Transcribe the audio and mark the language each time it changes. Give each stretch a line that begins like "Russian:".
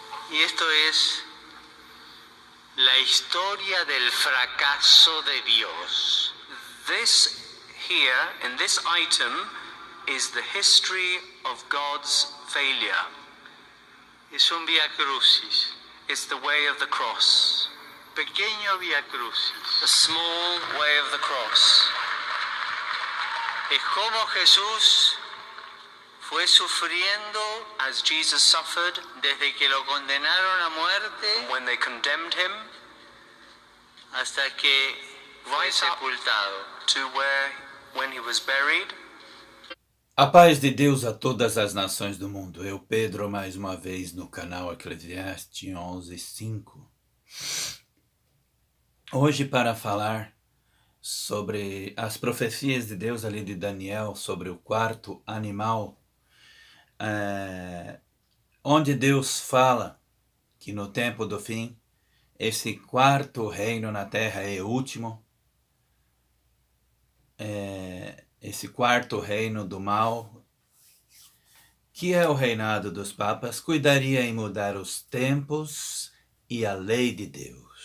Spanish: Y esto es la historia del fracaso de Dios.
English: This here, in this item, is the history of God's failure.
Spanish: Es un via crucis.
English: It's the way of the cross.
Spanish: Pequeño via crucis.
English: The small way of the cross.
Spanish: Es como Jesús fue sufriendo,
English: as Jesus suffered,
Spanish: desde que lo condenaron a muerte,
English: when they condemned him,
Spanish: hasta que fue sepultado,
English: to when he was buried.
Portuguese: A paz de Deus a todas as nações do mundo. Eu, Pedro, mais uma vez no canal Eclesiastes 11:5. Hoje para falar sobre as profecias de Deus ali de Daniel, sobre o quarto animal, onde Deus fala que no tempo do fim, esse quarto reino na terra é o último, esse quarto reino do mal, que é o reinado dos papas, cuidaria em mudar os tempos e a lei de Deus.